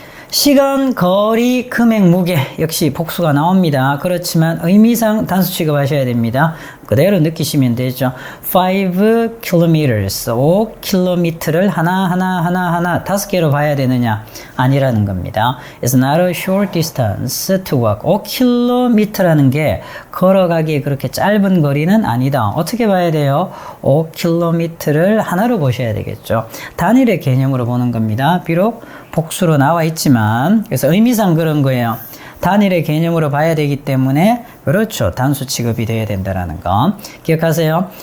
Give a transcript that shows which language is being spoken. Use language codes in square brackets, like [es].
[ko] 시간, 거리, 금액, 무게 역시 복수가 나옵니다. 그렇지만 의미상 단수 취급하셔야 됩니다. 그대로 느끼시면 되죠. [en] 5 kilometers, [ko] 5km를 하나 5개로 봐야 되느냐? 아니라는 겁니다. [en] It's not a short distance to walk. [ko] 5km라는 게 걸어가기에 그렇게 짧은 거리는 아니다. 어떻게 봐야 돼요? 5km를 하나로 보셔야 되겠죠. 단일의 개념으로 보는 겁니다. 비록 복수로 나와 있지만 그래서 의미상 그런 거예요. 단일의 개념으로 봐야 되기 때문에 그렇죠. 단수 취급이 돼야 된다는 거 기억하세요.